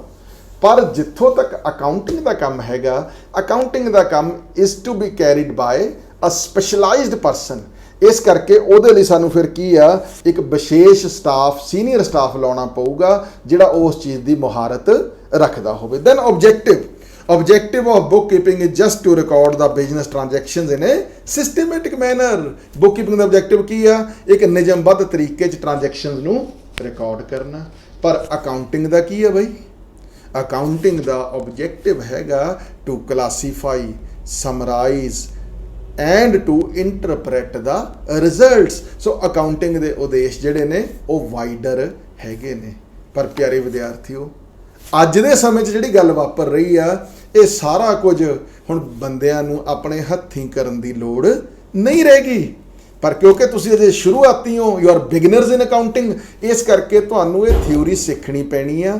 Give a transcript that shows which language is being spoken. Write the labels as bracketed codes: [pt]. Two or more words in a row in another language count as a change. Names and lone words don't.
[pa] ਪਰ ਜਿੱਥੋਂ ਤੱਕ ਅਕਾਊਂਟਿੰਗ ਦਾ ਕੰਮ ਹੈਗਾ, ਅਕਾਊਂਟਿੰਗ ਦਾ ਕੰਮ [en] is to be carried by a specialized person. [pa] ਇਸ ਕਰਕੇ ਉਹਦੇ ਲਈ ਸਾਨੂੰ ਫਿਰ ਕੀ ਆ, ਇੱਕ ਵਿਸ਼ੇਸ਼ ਸਟਾਫ, ਸੀਨੀਅਰ ਸਟਾਫ ਲਾਉਣਾ ਪਊਗਾ ਜਿਹੜਾ ਉਸ ਚੀਜ਼ ਦੀ ਮੁਹਾਰਤ ਰੱਖਦਾ ਹੋਵੇ। [en] Then objective. Objective of bookkeeping is just to record the business transactions in a systematic manner. [pa] Bookkeeping ਦਾ objective ਕੀ ਆ? ਇੱਕ ਨਿਯਮਬੱਧ ਤਰੀਕੇ 'ਚ ਟ੍ਰਾਂਜੈਕਸ਼ਨਸ ਨੂੰ ਰਿਕਾਰਡ ਕਰਨਾ। ਪਰ ਅਕਾਊਂਟਿੰਗ ਦਾ ਕੀ ਆ ਬਈ? ਅਕਾਊਂਟਿੰਗ ਦਾ objective ਹੈਗਾ [en] to classify, summarize and to interpret the results. [pa] ਸੋ ਅਕਾਊਂਟਿੰਗ ਦੇ ਉਦੇਸ਼ ਜਿਹੜੇ ਨੇ ਉਹ ਵਾਈਡਰ ਹੈਗੇ ਨੇ। ਪਰ ਪਿਆਰੇ ਵਿਦਿਆਰਥੀਓ, ਅੱਜ ਦੇ ਸਮੇਂ 'ਚ ਜਿਹੜੀ ਗੱਲ ਵਾਪਰ ਰਹੀ ਆ, ਇਹ ਸਾਰਾ ਕੁਝ ਹੁਣ ਬੰਦਿਆਂ ਨੂੰ ਆਪਣੇ ਹੱਥੀਂ ਕਰਨ ਦੀ ਲੋੜ ਨਹੀਂ ਰਹਿ ਗਈ। ਪਰ ਕਿਉਂਕਿ ਤੁਸੀਂ ਅਜੇ ਸ਼ੁਰੂਆਤੀ ਹੋ, [en] you are beginners in accounting, [pa] ਇਸ ਕਰਕੇ ਤੁਹਾਨੂੰ ਇਹ ਥਿਊਰੀ ਸਿੱਖਣੀ ਪੈਣੀ ਆ।